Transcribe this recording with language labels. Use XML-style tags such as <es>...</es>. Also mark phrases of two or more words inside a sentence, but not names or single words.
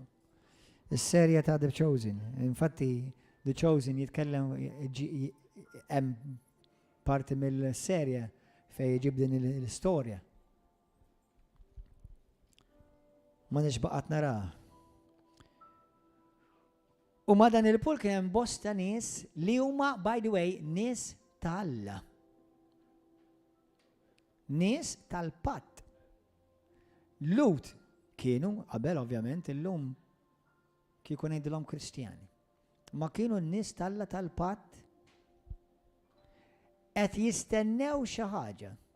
<mt>Is-serja ta' The Chosen. Infatti The Chosen jitkellem hemm parti mill-serja fejn jġib din l-istorja. Ma nix baqgħet narah. U ma dan il-pool kien hemm bosta nies li huma</mt> <en>by the way</en> <mt>nies tal-Alla. Nies tal-patt. Lut kienu qabel ovvjament illum kieku ngħidilhom Kristjani. Ma kienu n-nies tal-Alla tal-patt qed jistennew xi ħaġa.</mt>